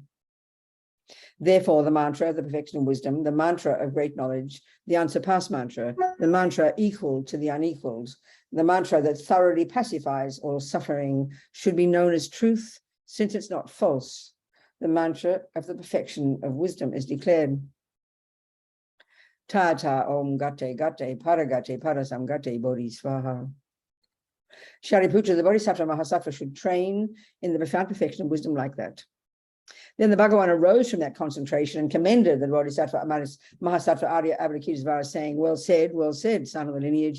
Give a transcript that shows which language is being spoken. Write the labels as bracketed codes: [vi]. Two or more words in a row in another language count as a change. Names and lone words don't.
[en] Therefore, the mantra of the perfection of wisdom, the mantra of great knowledge, the unsurpassed mantra, the mantra equal to the unequaled, the mantra that thoroughly pacifies all suffering, should be known as truth, since it's not false. The mantra of the perfection of wisdom is declared. [sa] Ta ta om gate gate paragate parasam gate bodhi swaha. [en] Shariputra, the Bodhisattva Mahasattva, should train in the profound perfection of wisdom like that. Then the Bhagavan arose from that concentration and commended the Bodhisattva Mahasattva Arya Avalokitesvara, saying, well said, son of the lineage.